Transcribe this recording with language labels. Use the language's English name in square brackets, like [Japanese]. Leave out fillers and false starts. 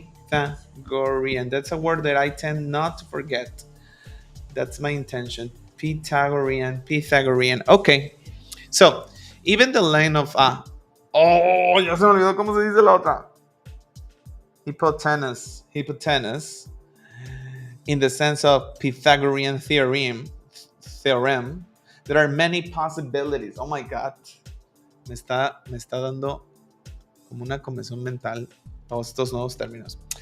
[English] That's a word that I tend not to forget. That's my intention. Pythagorean. Okay. So, even the length of oh, [Spanish] ya se me olvidó cómo se dice la otra. [English] Hypotenuse. In the sense of Pythagorean theorem, there are many possibilities. Oh my God. [Spanish] Me está dando como una comezón mental todos estos nuevos términos.